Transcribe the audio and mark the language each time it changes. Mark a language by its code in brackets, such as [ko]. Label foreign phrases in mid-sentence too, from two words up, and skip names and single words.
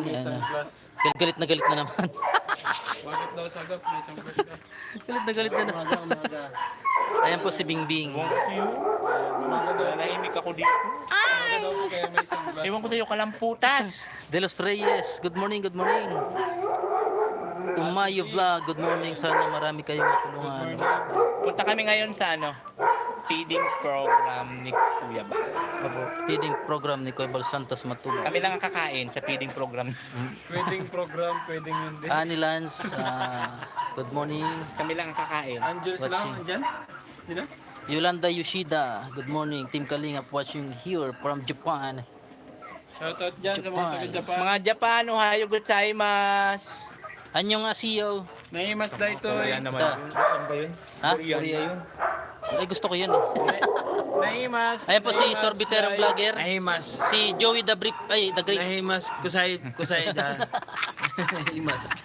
[tl] lagi may ano. sunglass? Galit na naman. Bakit daw Sagap may sunglass ka? galit na naman. Umaga. Ayan po si Bingbing. Umaga daw. Nahimik ako dito. Umaga daw po kaya may sunglass. Ewan ko sa'yo, kalamputas. De Los Reyes, [en] good morning, good morning. [tl] Umayo Vlog, [en] good morning. [tl] Sana marami kayong matulungan. Punta kami ngayon sa ano, [en] feeding program [tl] ni Kuya Ba. Opo, [en] feeding program [tl] ni Kuya Bal Santos Matuba. Kami lang ang kakain sa [en] feeding program. [tl] Pwedeng program, pwedeng yun din. [en] Ani Lance, good morning. [tl] Kami lang ang kakain. Angels lang, [en] Watching. [tl] andyan? Di na? [en] Yolanda Yoshida, good morning. Team Kalingap watching here from Japan. [tl] Shoutout dyan sa mga Japan. taga-Japan. Mga Japan, [ja] おはようございます. [ko] 안녕 하세요. [ilo] Naimas da ito eh. [tl] Ayan naman. Ta. Ano ba yun? Ha? Korea yun. Ay, gusto ko yun eh. [ilo] Naimas. [tl] Ayan po si Sorbitero Vlogger. [ilo] Nahimas. [en] Si Joey the Brick, the Great. [ilo] Nahimas. Kusay da. Nahimas.